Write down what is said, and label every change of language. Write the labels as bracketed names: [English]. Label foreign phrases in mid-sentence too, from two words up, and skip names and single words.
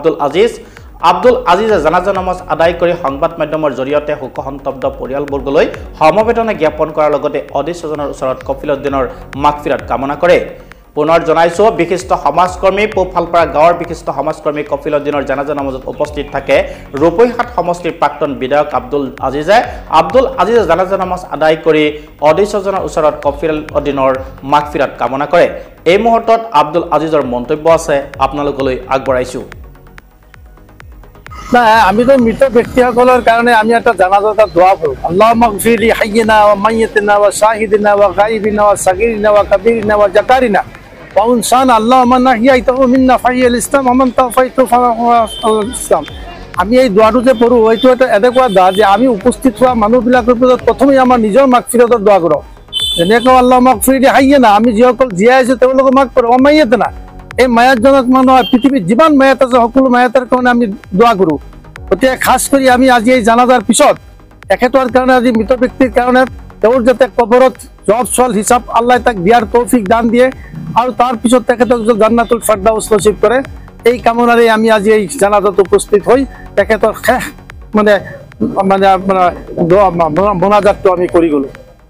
[Assamese] আব্দুল আজিজে জানাজা নামাজ আদায় কৰি সংবাদ মাধ্যমৰ জৰিয়তে শোকসন্তপ্ত পৰিয়ালবৰ্গলৈ সমবেদনা জ্ঞাপন কৰাৰ লগতে অধিষ্ঠজনৰ ওচৰত কপিল উদ্দিনৰ মাগফিৰাত কামনা কৰে পুনৰ জনাইছো বিশিষ্ট সমাজকৰ্মী পূব শালপাৰা গাঁৱৰ বিশিষ্ট সমাজকৰ্মী কপিল উদ্দিনৰ জানাজা নামাজত উপস্থিত থাকে ৰূপহীহাট সমষ্টিৰ প্ৰাক্তন বিধায়ক আব্দুল আজিজে জানাজা নামাজ আদায় কৰি অধিষ্ঠজনৰ ওচৰত কপিল উদ্দিনৰ মাগফিৰাত কামনা কৰে এই মুহূৰ্তত আব্দুল আজিজৰ মন্তব্য আছে আপোনালোকলৈ আগবঢ়াইছো না আমি তো মৃত ব্যক্তিসকলৰ কাৰণে আমি এটা জানাজাত দোৱা কৰোঁ [Arabic] اللهم اغفر لحينا وميتنا وشاهدنا وغائبنا وصغيرنا وكبيرنا وذكرنا وأنثانا اللهم من أحييته منا فأحيه الإسلام ومن توفيته فالإسلام [Assamese] আমি এই দোৱাটো যে পঢ়ো এইটো এটা এনেকুৱা দোৱা যে আমি উপস্থিত হোৱা মানুহবিলাকৰ ভিতৰত প্ৰথমে আমাৰ নিজৰ মাগফিৰাতৰ দোৱা কৰোঁ যেনেকৈ [Arabic] اللهم اغفر لحينا [Assamese] আমি যিসকল জীয়াই আছো তেওঁলোকক মাগ কৰোঁ [Arabic] وميتنا [Assamese] এই মায়াতজনক মানুহ পৃথিৱীত যিমান মায়াত আছে সকলো মায়াতৰ কাৰণে আমি দোৱা কৰোঁ গতিকে খাস কৰি আমি আজি এই জানাজাৰ পিছত এখেতৰ কাৰণে আজি মৃত ব্যক্তিৰ কাৰণে তেওঁৰ যাতে কবৰত জব চল হিচাপ আল্লাহ তাক দিয়াৰ তৌফিক দান দিয়ে আৰু তাৰ পিছত তেখেতক জান্নাতুল ফিৰদাউস নসিব কৰে এই কামনাৰে আমি আজি এই জানাজাত উপস্থিত হৈ তেখেতৰ মানে মানে আপোনাৰ মোনাজাতটো আমি কৰি গ'লো